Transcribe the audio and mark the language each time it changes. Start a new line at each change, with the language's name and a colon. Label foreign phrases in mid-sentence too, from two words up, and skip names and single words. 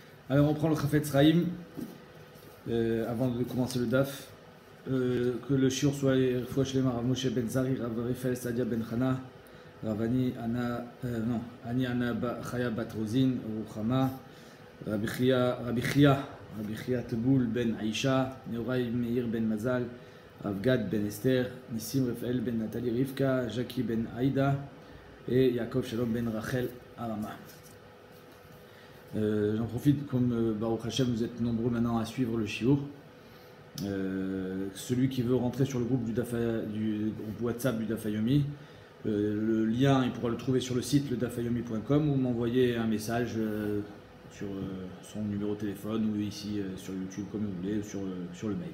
French: Alors on prend le Chafetz Chaim avant de commencer le DAF. Que le shiur soit
Hebrew: Refoua Shlema
French: Rav Moshe ben Zari, Rav Raphaël Sadia ben Chana, Rav Ani Ana Chaya bat Rozin, Ruchama, Rabbi Chia Teboul ben Aisha, Neorai Meir ben Mazal, Rav Gad ben Esther, Nissim Raphaël ben Nathalie Rivka, Jackie ben Aïda et Yaakov Shalom ben Rachel Arama. J'en profite, comme
Hebrew: Baruch Hashem,
French: vous êtes nombreux maintenant à suivre le shiur. Celui qui veut rentrer sur le groupe du groupe WhatsApp du Dafayomi, le lien il pourra le trouver sur le site ledafayomi.com ou m'envoyer un message sur son numéro de téléphone ou ici sur YouTube comme vous voulez, sur le mail.